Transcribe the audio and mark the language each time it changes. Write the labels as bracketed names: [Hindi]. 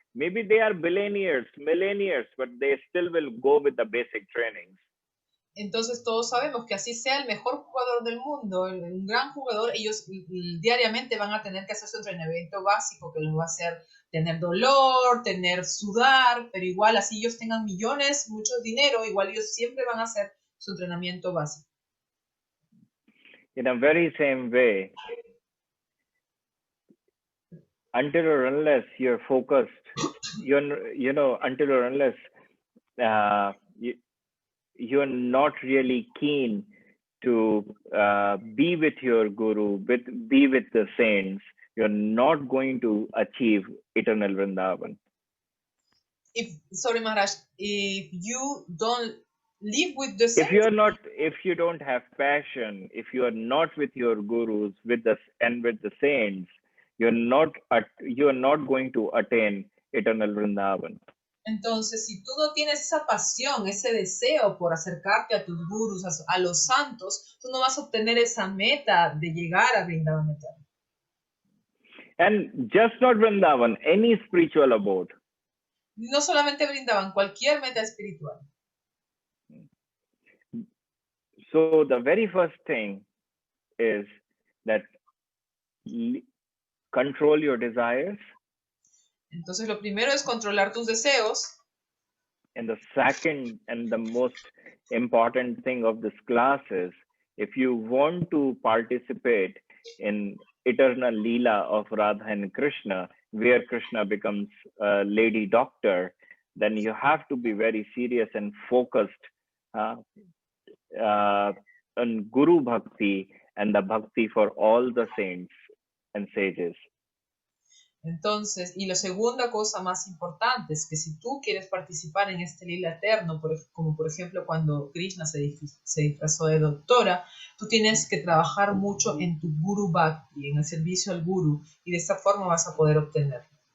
[English] Maybe they are billionaires, millionaires, but they still will go with the basic trainings. [Spanish] Entonces todos sabemos que así sea el mejor jugador del mundo, un gran jugador, ellos diariamente van a tener que hacer su entrenamiento básico, que los va a hacer tener dolor, sudar, pero igual así ellos tengan millones, mucho dinero, igual ellos siempre van a hacer su entrenamiento básico. [English] In a very same way, until or unless you're focused, until or unless you're not really keen to be with your guru, be with the saints, you're not going to achieve eternal Vrindavan. Sorry, Maharaj, if you don't live with the saints, if you don't have passion, if you are not with your gurus, with the saints, you're not going to attain eternal Vrindavan. [Spanish] Entonces, si tú no tienes esa pasión, ese deseo por acercarte a tus gurus, a los santos, tú no vas a obtener esa meta de llegar a Vrindavan eterno. [English] And just not Vrindavan, any spiritual abode. [Spanish] No solamente Vrindavan, cualquier meta espiritual. [English] So the very first thing is that control your desires. [Spanish] Entonces lo primero es controlar tus deseos. [English] And the second and the most important thing of this class is, if you want to participate in eternal Leela of Radha and Krishna, where Krishna becomes a lady doctor, then you have to be very serious and focused on Guru Bhakti and the Bhakti for all the saints and sages. [Spanish] Entonces, y la segunda cosa más importante es que si tú quieres participar en este lila eterno, como por ejemplo cuando Krishna se disfrazó de doctora, tú tienes que trabajar mucho en tu Guru Bhakti, en el servicio al Guru, y de esta forma vas a poder obtenerlo.